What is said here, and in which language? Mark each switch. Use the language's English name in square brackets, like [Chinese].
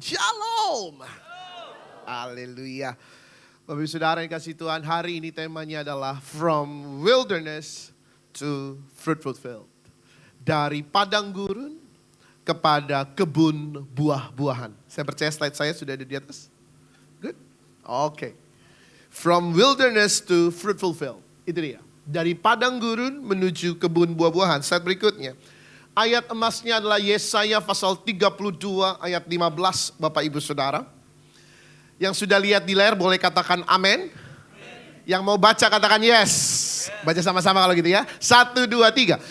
[Indonesian] Shalom. Haleluya. Bapak Ibu Saudara yang kasih Tuhan, hari ini temanya adalah [English] From Wilderness to Fruitful Field. [Indonesian] Dari padang gurun kepada kebun buah-buahan. Saya percaya slide saya sudah ada di atas. [English] Good? Oke. From wilderness to fruitful field. [Indonesian] Itu dia. Dari padang gurun menuju kebun buah-buahan. Slide berikutnya. Ayat emasnya adalah Yesaya pasal 32 ayat 15 Bapak Ibu Saudara. Yang sudah lihat di layar boleh katakan amin. Yang mau baca katakan yes. Baca sama-sama kalau gitu ya. 1, 2, 3.